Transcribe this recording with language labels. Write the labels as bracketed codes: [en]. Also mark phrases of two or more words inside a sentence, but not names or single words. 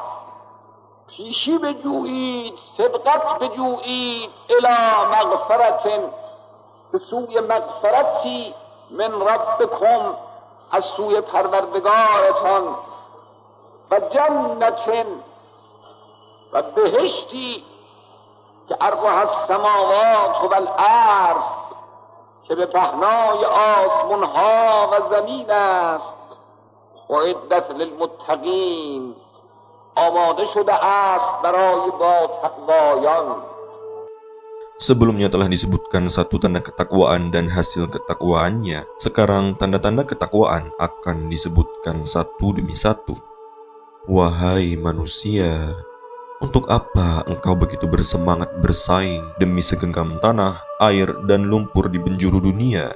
[fa] پیشی بجویید، سبقت بجویید، [ar] الی مغفرت، [fa] به سوی مغفرتی [ar] من ربکم، [fa] از سوی پروردگارتان، [ar] و جنت، [fa] و بهشتی که [ar] عرضها السماوات و الارض، [fa] که به پهنای آسمان‌ها و زمین است. [ar] اعدت للمتقین، [fa] آماده شده است برای با تقوایان. [id] Sebelumnya telah disebutkan satu tanda ketakwaan dan hasil ketakwaannya. Sekarang tanda-tanda ketakwaan akan disebutkan satu demi satu. Wahai manusia, untuk apa engkau begitu bersemangat bersaing demi segenggam tanah, air, dan lumpur di penjuru dunia?